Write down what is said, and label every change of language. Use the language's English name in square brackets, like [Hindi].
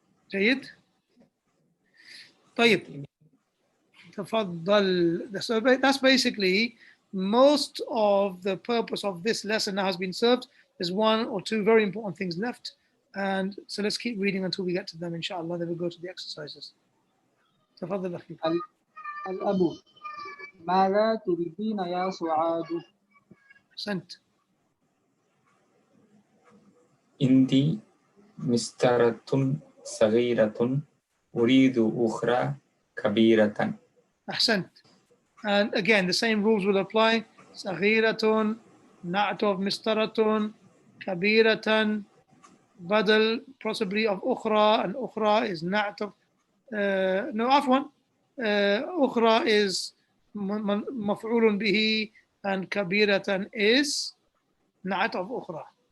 [Arabic] جيد. طيب. تفضل. [English] So that's basically most of the purpose of this lesson now has been served. There's one or two very important things left, and so let's keep reading until we get to them, inshallah. Then we'll go to the exercises. [Arabic] تفضل أخي. الأب ماذا تريدين يا سعاد؟ أحسنت. عندي مسطرة صغيرة أريد أخرى كبيرة. أحسنت. [English] And again, the same rules will apply. [Arabic] صغيرة, نعت of مسطرة, كبيرة, badal possibly of أخرى, and أخرى is نعت of no, عفوا, أخرى is مفعول به, and كبيرة is نعت of أخرى.